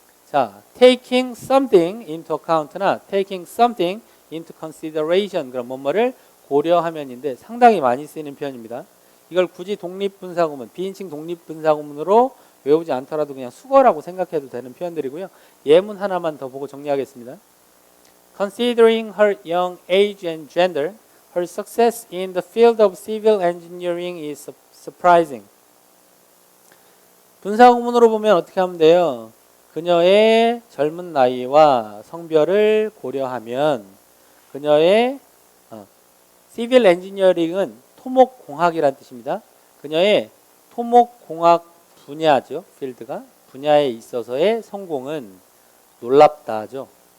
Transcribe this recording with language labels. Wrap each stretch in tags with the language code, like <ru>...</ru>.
<ko>자,</ko> <en>taking something into account</en> <ko>나</ko> <en>taking something into consideration</en> <ko>그럼 뭐뭐를 고려하면인데 상당히 많이 쓰이는 표현입니다. 이걸 굳이 독립분사구문, 비인칭 독립분사구문으로 외우지 않더라도 그냥 수거라고 생각해도 되는 표현들이고요. 예문 하나만 더 보고 정리하겠습니다.</ko> <en>Considering her young age and gender, her success in the field of civil engineering is surprising.</en> <ko>분사구문으로 보면 어떻게 하면 돼요? 그녀의 젊은 나이와 성별을 고려하면 그녀의 시빌 엔지니어링은 토목공학이라는 뜻입니다. 그녀의 토목공학 분야죠. 필드가 분야에 있어서의 성공은 놀랍다죠.</ko>